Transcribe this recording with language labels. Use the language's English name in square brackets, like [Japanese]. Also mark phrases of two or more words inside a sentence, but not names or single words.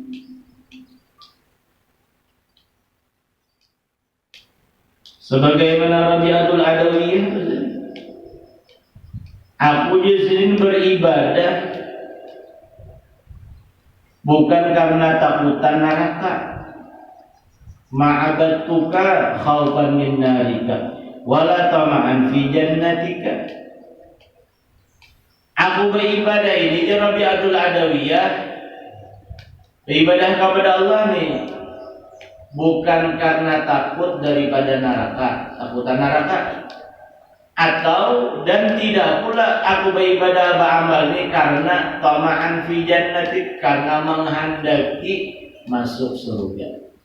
[Indonesian] Sebagaimana Rabi'atul Adawiyah, aku disini beribadah bukan karena takutan neraka. [Arabic] Ma'abadtuka khaufan min narika, wala tama'an fi jannatika. [Indonesian] Aku beribadah ini ya Rabi'atul Adawiyah, beribadah kepada Allah nih bukan karena takut daripada neraka, takutan neraka, atau dan tidak pula aku beribadah beramal ini karena [Arabic] tama'an fi jannatik, [Indonesian] karena menghendaki masuk surga.